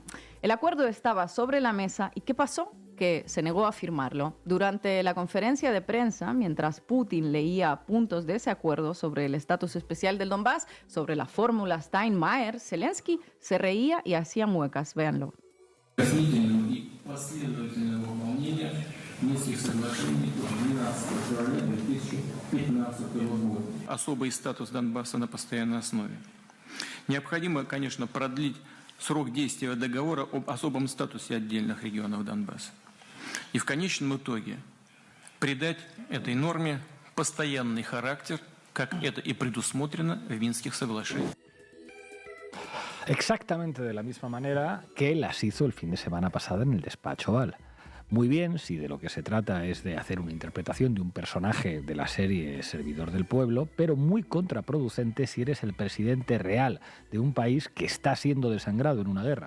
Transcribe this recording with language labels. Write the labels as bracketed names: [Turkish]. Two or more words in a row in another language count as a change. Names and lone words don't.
[Spanish] El acuerdo estaba sobre la mesa y ¿qué pasó? Que se negó a firmarlo. Durante la conferencia de prensa, mientras Putin leía puntos de ese acuerdo sobre el estatus especial del Donbass, sobre la fórmula Steinmeier, Zelensky se reía y hacía muecas. Véanlo. [Russian] Минских соглашений 12 февраля 2015 года. Особый статус Донбасса на постоянной основе. Необходимо, конечно, продлить срок действия договора об особом статусе отдельных регионов Донбасса. И в конечном итоге придать этой норме постоянный характер, как это и предусмотрено в Минских соглашениях. [Spanish] Exactamente de la misma manera que las hizo el fin de semana pasado en el despacho Oval. Muy bien si de lo que se trata es de hacer una interpretación de un personaje de la serie Servidor del Pueblo, pero muy contraproducente si eres el presidente real de un país que está siendo desangrado en una guerra.